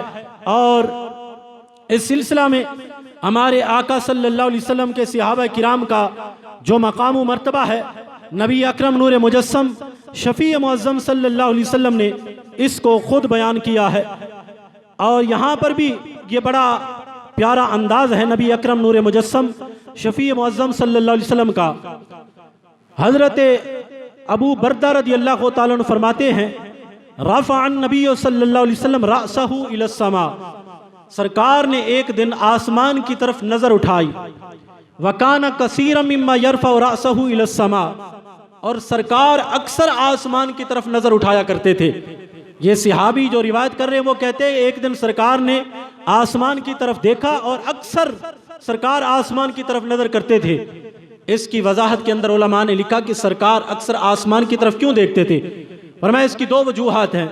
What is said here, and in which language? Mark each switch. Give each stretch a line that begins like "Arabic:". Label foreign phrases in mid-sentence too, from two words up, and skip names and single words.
Hindi: और इस सिलसिला में हमारे आका
Arabic: صلى الله عليه وسلم
Hindi: के सहाबा किराम का जो मकाम व मर्तबा है, नबी अकरम नूर मुजस्सम शफ़ी मुअज़्ज़म
Arabic: صلى الله عليه وسلم
Hindi: ने इसको खुद बयान किया है। और यहाँ पर भी ये बड़ा प्यारा अंदाज है नबी अकरम नूर मुजस्सम शफ़ी मुअज़्ज़म
Arabic: صلى الله عليه وسلم
Hindi: का। हज़रत अबू बरदा
Arabic: رضي الله تعالى عنه
Hindi: फरमाते हैं
Arabic: رفع النبي صلى الله عليه وسلم رأسه إلى السماء,
Hindi: सरकार ने एक दिन आसमान की तरफ नजर उठाई,
Arabic: وكان كثيرا مما يرفع رأسه إلى السماء,
Hindi: और सरकार अक्सर आसमान की तरफ नजर उठाया करते थे। ये सहाबी जो रिवायत कर रहे हैं वो कहते हैं एक दिन सरकार ने आसमान की तरफ देखा और अक्सर सरकार आसमान की तरफ नजर करते थे। इसकी वजाहत के अंदर उलमा ने लिखा कि सरकार अक्सर आसमान की तरफ क्यों देखते थे, फरमाया इसकी दो वजूहात हैं।